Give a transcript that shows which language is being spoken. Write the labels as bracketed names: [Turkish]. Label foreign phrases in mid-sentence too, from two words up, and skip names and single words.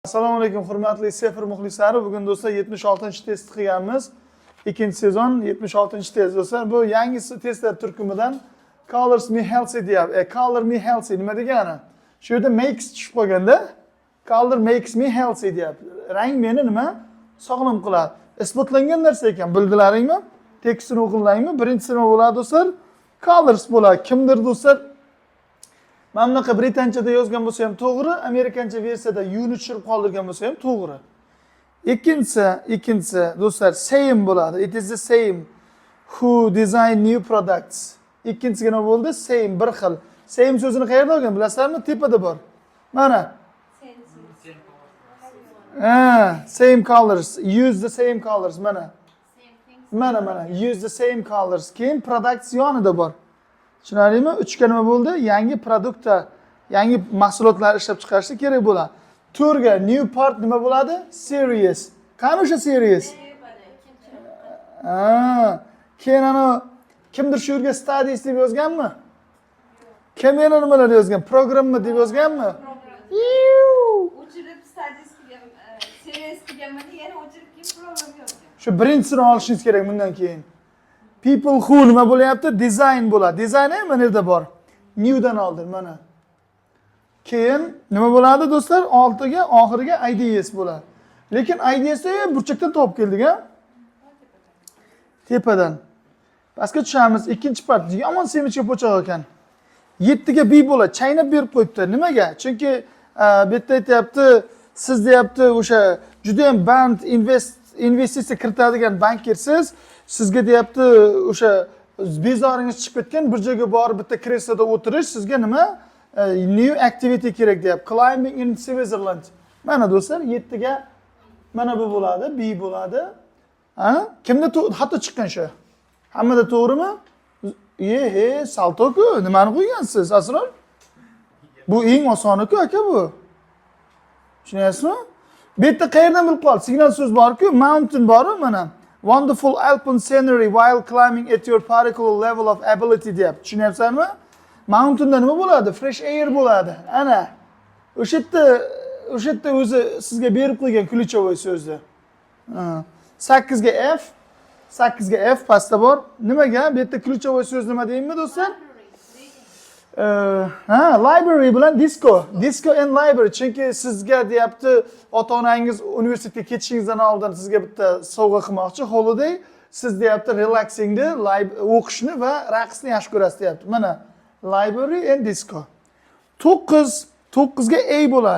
[Uzbek] Assalomu alaykum hurmatli Sefir muxlislari. Bugun do'stlar 76-test qilganmiz. Ikkinchi sezon 76-test do'stlar. Bu yangi testlar turkumidan Colors Me Healthy deyapti. Color Me Healthy nima degani? Shu yerda makes tushib qolganda [English] Color makes me healthy [Uzbek] deyapti. Rang meni nima? Sog'lom qiladi. Isbotlangan narsa ekan, bildilaringmi? Tekstini o'qinglarmi? Birinchisi nima bo'ladi do'stlar? Colors bo'ladi. Kimdir do'stlar mana bunaqa britanchada yozgan bo'lsa ham to'g'ri, amerikancha versiyada yuni tushirib qoldirgan bo'lsa ham to'g'ri. Ikkinchisi do'stlar same bo'ladi. [English] It is the same who design new products. [Uzbek] Ikkinchisi nima bo'ldi? Same, bir xil. Same so'zini qayerda olgan bilasizlarmi? Tepada bor. Mana. [English] Same colors. Use the same colors. [Uzbek] Mana. Mana. [English] Use the same colors. [Uzbek] Keyin products yonida bor. Tushunarlimi? Uchga nima bo'ldi? Yangi produktlar, yangi mahsulotlar ishlab chiqarishga kerak bo'ladi. To'rga [English] new part [Uzbek] nima bo'ladi? Series. Qani o'sha series? Keyin ana kimdir shu yerga studies deb yozganmi? Kim yana nimalar yozgan? Programma deb yozganmi? O'chirib studies qilgan, series qilganmanda yana o'chirib keyin program yozgan. Shu birinchisini olishingiz kerak bundan keyin. [English] People who [Uzbek] nima bo'lyapti? Design bo'ladi. Design ham mana yerda bor. New dan oldin mana. Keyin nima bo'ladi do'stlar? Oltiga, oxiriga ideas bo'ladi. Lekin ideasni burchakdan topib keldik, ha? Tepadan. Pastga tushamiz. Ikkinchi part yomon semichga po'choq ekan. 7ga B bo'ladi. Chaynab berib qo'yibdi. Nimaga? Chunki bu yerda aytayapti, siz deyapti, o'sha juda ham band investitsiya kiritadigan bankirsiz. Sizga deyapti, o'sha bezoringiz chiqib ketgan, bir joyga borib bitta kresloda o'tirish sizga nima? [English] New activity [Uzbek] kerak deyapti. [English] Climbing in Switzerland. [Uzbek] Mana do'stlar, 7ga mana bu bo'ladi, B bo'ladi. Ha? Kimda hatto chiqqan shu? Hammada to'g'rimi? Salto-ku, nimani qo'ygansiz, Asror? Bu eng osoni-ku, aka bu. Tushunyapsizmi? Bu yerda qayerdan bilib qoldi? Signal so'z bor-ku, mountain bor-ku mana. [English] Wonderful alpine scenery while climbing at your particular level of ability deyapti. [Uzbek] Tushunyapsizmi? Mountainda nima bo'ladi? [English] Fresh air [Uzbek] bo'ladi. Ana. O'sha yerda o'zi sizga berib qo'ygan ключевой so'zni. 8ga F pastda bor. Nimaga? Bu yerda ключевой so'z nima deymi do'stlar? Library bilan [English] disco and library. [Uzbek] Chunki sizga deyapti, ota-onangiz universitetga ketishingizdan oldin sizga bitta sovg'a qilmoqchi, holiday. Siz deyapti, relaxingni, o'qishni va raqsni yaxshi ko'rasiz deyapti. Mana [English] library and disco. [Uzbek] 9ga A bo'ladi.